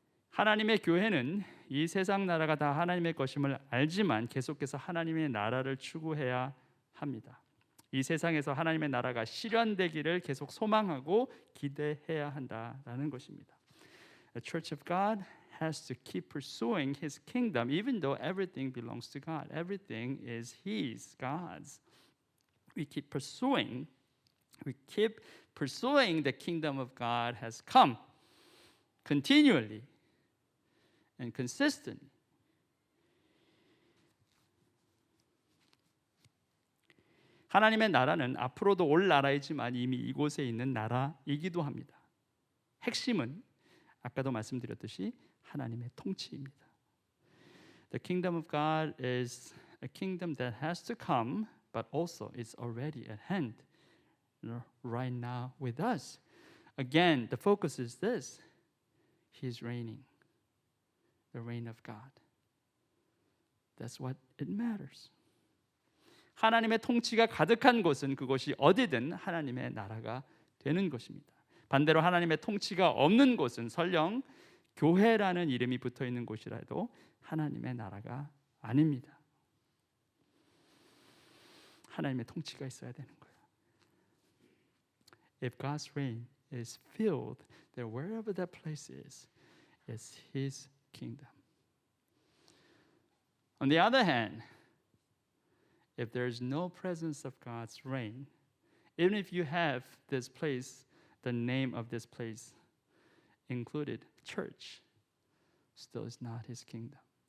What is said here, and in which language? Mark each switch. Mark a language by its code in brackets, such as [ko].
[ko] 하나님의 교회는 이 세상 나라가 다 하나님의 것임을 알지만 계속해서 하나님의 나라를 추구해야 합니다. 이 세상에서 하나님의 나라가 실현되기를 계속 소망하고 기대해야 한다라는 것입니다. [en] The Church of God has to keep pursuing His kingdom, even though everything belongs to God. Everything is His, God's. We keep pursuing the kingdom of God has come continually and consistently. [ko] 하나님의 나라는 앞으로도 올 나라이지만 이미 이곳에 있는 나라이기도 합니다. 핵심은 아까도 말씀드렸듯이 하나님의 통치입니다. [en] The kingdom of God is a kingdom that has to come, but also it's already at hand, right now with us. Again, the focus is this: He is reigning, the reign of God. That's what it matters. [ko] 하나님의 통치가 가득한 곳은 그곳이 어디든 하나님의 나라가 되는 것입니다. 반대로 하나님의 통치가 없는 곳은 설령 교회라는 이름이 붙어 있는 곳이라도 하나님의 나라가 아닙니다. 하나님의 통치가 있어야 되는 거예요. [en] If God's reign is filled, then wherever that place is His kingdom. On the other hand, if there is no presence of God's reign, even if you have this place, the name of this place included, church, still is not His kingdom.